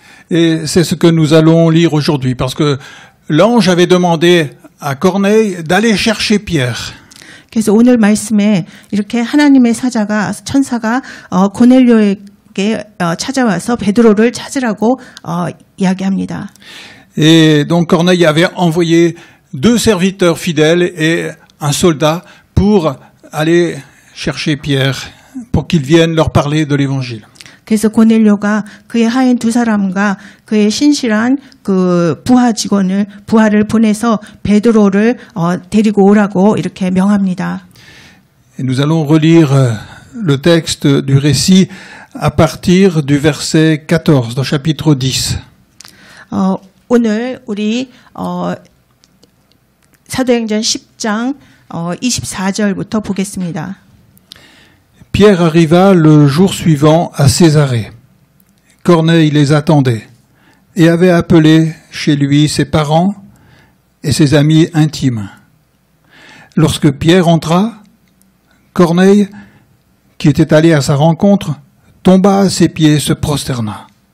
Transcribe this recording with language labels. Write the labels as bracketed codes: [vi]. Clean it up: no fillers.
[fr] Et c'est ce que nous allons lire aujourd'hui, parce que l'ange avait demandé à Corneille d'aller chercher Pierre. [ko] 그래서 오늘 말씀에 이렇게 하나님의 천사가 고넬료에게 찾아와서 베드로를 찾으라고 이야기합니다. [fr] Et donc Corneille avait envoyé 2 serviteurs fidèles et un soldat pour aller chercher Pierre, pour qu'il vienne leur parler de l'évangile. [ko] 그래서 고넬료가 그의 하인 두 사람과 그의 신실한 그 부하를 보내서 베드로를 데리고 오라고 이렇게 명합니다. [fr] Et nous allons relire le texte du récit à partir du verset 14 dans chapitre 10. [ko] 오늘 우리 사도행전 10장 24절부터 보겠습니다. [fr] Pierre arriva le jour suivant à Césarée. Corneille les attendait et avait appelé chez lui ses parents et ses amis intimes. Lorsque Pierre entra, Corneille, qui était allé à sa rencontre, tomba à ses pieds et se prosterna.